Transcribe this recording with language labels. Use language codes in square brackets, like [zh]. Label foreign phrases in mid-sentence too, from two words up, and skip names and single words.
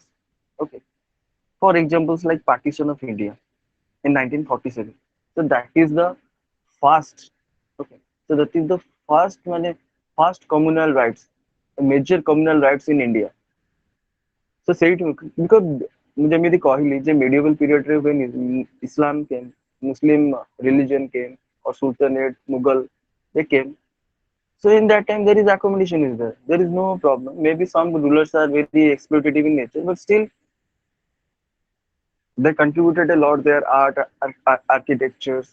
[en] Okay, for examples like partition of India in 1947. So that is the first. Okay, so that is the first first communal rights, major communal rights in India. So ସେଇଠି because [or] ମୁଁ ଯେମିତି କହିଲି ଯେ [en] medieval period ରେ when Islam came, Muslim religion came, or Sultanate, Mughal, they came. So in that time there is accommodation is there. There is no problem. Maybe some rulers are very exploitative in nature, but still they contributed a lot their art, architectures.